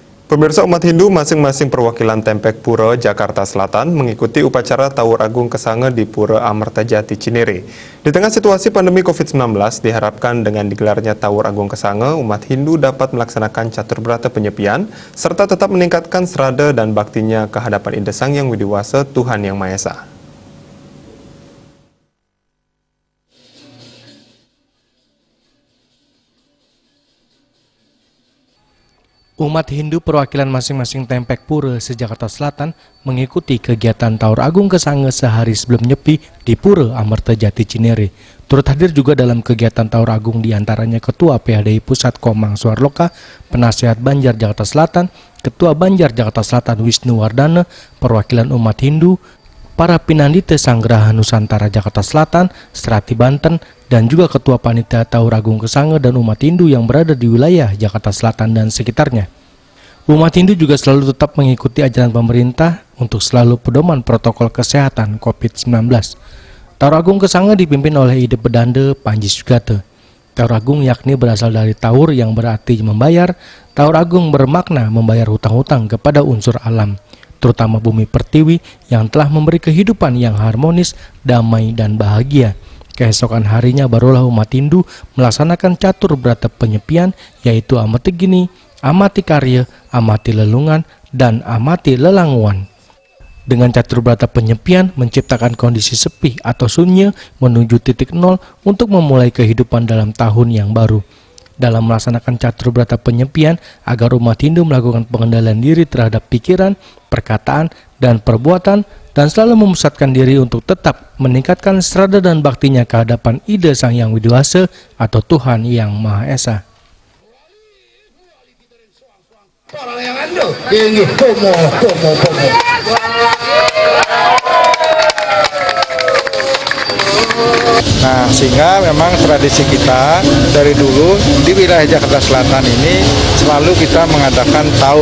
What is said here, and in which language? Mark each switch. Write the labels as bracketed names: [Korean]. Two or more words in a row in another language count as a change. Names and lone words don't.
[Indonesian] Pemirsa umat Hindu masing-masing perwakilan Tempek Pura, Jakarta Selatan mengikuti upacara Tawur Agung Kesange di Pura Amertajati Cinere. Di tengah situasi pandemi COVID-19, diharapkan dengan digelarnya Tawur Agung Kesange, umat Hindu dapat melaksanakan catur berata penyepian, serta tetap meningkatkan serada dan baktinya ke hadapan Ida Sang Hyang Widiwasa, Tuhan Yang Maha Esa. Umat Hindu perwakilan masing-masing Tempek Pura se-Jakarta Selatan mengikuti kegiatan Tawur Agung Kesange sehari sebelum Nyepi di Pura Amertajati Cinere. Turut hadir juga dalam kegiatan Tawur Agung diantaranya Ketua PHDI Pusat Komang Suarloka, Penasehat Banjar Jakarta Selatan, Ketua Banjar Jakarta Selatan Wisnu Wardana, perwakilan umat Hindu, para pinandite Sanggraha Nusantara Jakarta Selatan, Serati Banten, dan juga Ketua Panitia Tawur Agung Kesange dan umat Hindu yang berada di wilayah Jakarta Selatan dan sekitarnya. Umat Hindu juga selalu tetap mengikuti ajaran pemerintah untuk selalu pedoman protokol kesehatan COVID-19. Tawur Agung Kesange dipimpin oleh Ide Pedande Panji Sugate. Tawur Agung yakni berasal dari Tawur yang berarti membayar. Tawur Agung bermakna membayar hutang-hutang kepada unsur alam, terutama bumi pertiwi yang telah memberi kehidupan yang harmonis, damai, dan bahagia. Keesokan harinya barulah umat Hindu melaksanakan catur berata penyepian, yaitu amati gini, amati karya, amati lelungan, dan amati lelanguan. Dengan catur berata penyepian menciptakan kondisi sepi atau sunyi menuju titik nol untuk memulai kehidupan dalam tahun yang baru. Dalam melaksanakan catur berata penyepian agar umat Hindu melakukan pengendalian diri terhadap pikiran, perkataan, dan perbuatan, dan selalu memusatkan diri untuk tetap meningkatkan serada dan baktinya ke hadapan Ida Sang Hyang Widiwasa atau Tuhan Yang Maha Esa. Nah, sehingga memang tradisi kita dari dulu di wilayah Jakarta Selatan ini selalu kita mengadakan taur.